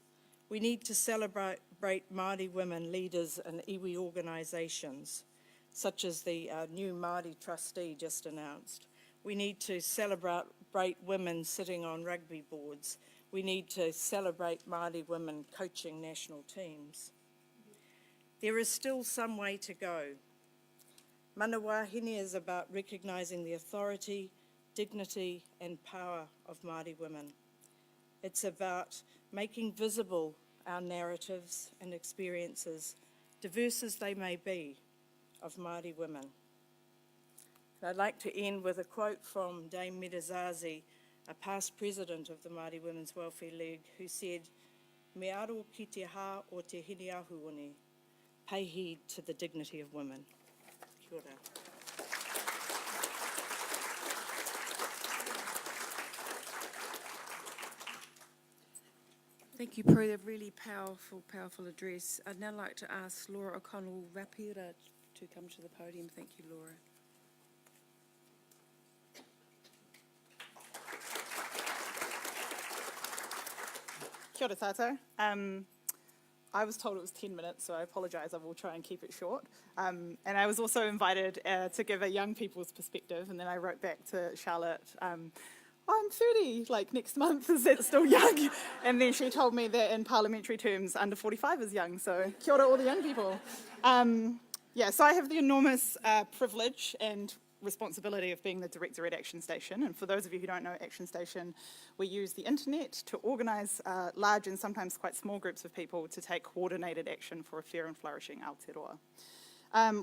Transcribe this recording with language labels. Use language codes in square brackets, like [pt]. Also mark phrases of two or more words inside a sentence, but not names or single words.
[en] We need to celebrate Māori women leaders in iwi organisations, such as the new Māori trustee just announced. We need to celebrate women sitting on rugby boards. We need to celebrate Māori women coaching national teams. There is still some way to go. [mi] Mana wahine [en] is about recognising the authority, dignity and power of Māori women. It's about making visible our narratives and experiences, diverse as they may be, of Māori women. And I'd like to end with a quote from Dame Metazazi, a past president of the Māori Women's Welfare League, who said, [mi] "Me aro ki te hā o te hini ahuone, [en] pay heed to the dignity of women." [mi] Kia ora. [en] Thank you, Prue. A really powerful address. I'd now like to ask Laura O'Connell-Rapira to come to the podium. Thank you, Laura. [mi] Kia ora tātou. [en] I was told it was 10 minutes, so I apologise. I will try and keep it short. And I was also invited to give a young people's perspective, and then I wrote back to Charlotte, I'm 30, like next month, is that still young? And then she told me that in parliamentary terms, under 45 is young, so [mi] kia ora [en] all the young people. So I have the enormous privilege and responsibility of being the director at ActionStation. And for those of you who don't know ActionStation, we use the internet to organise large and sometimes quite small groups of people to take coordinated action for a fair and flourishing Aotearoa.